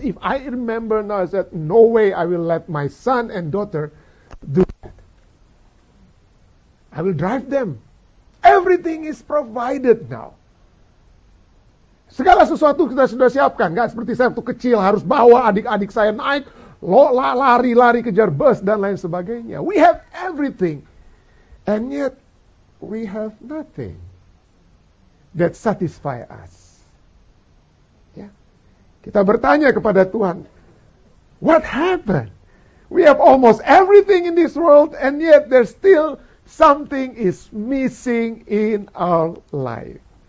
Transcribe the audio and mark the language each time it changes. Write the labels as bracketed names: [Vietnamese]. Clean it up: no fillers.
[English] If I remember now, I said, no way I will let my son and daughter do that. I will drive them. Everything is provided now. [Indonesian] Segala sesuatu kita sudah siapkan. Gak seperti saya waktu kecil harus bawa adik-adik saya naik, lari-lari kejar bus dan lain sebagainya. [English] We have everything And yet, we have nothing that satisfy us. Ya. [Indonesian] Kita bertanya kepada Tuhan, [English] what happened? We have almost everything in this world, and yet there's still something is missing in our life.